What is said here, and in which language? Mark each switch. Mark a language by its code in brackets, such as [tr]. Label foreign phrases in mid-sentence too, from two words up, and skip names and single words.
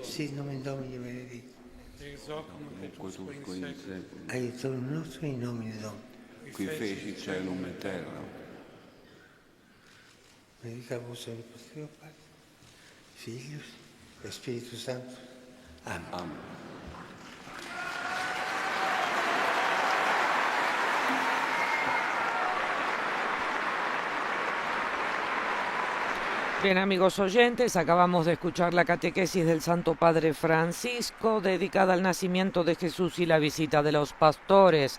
[la] sit nomen Domini benedictum, ex hoc nunc et usque in seculum, aiutorium nostrum in nomine Domini, qui feci celum et terra. benedicat vos omnipotens Deo Pater, Filius et Spiritus Sanctus. Amen. Amen. [es] Bien, amigos oyentes, acabamos de escuchar la catequesis del Santo Padre Francisco dedicada al nacimiento de Jesús y la visita de los pastores.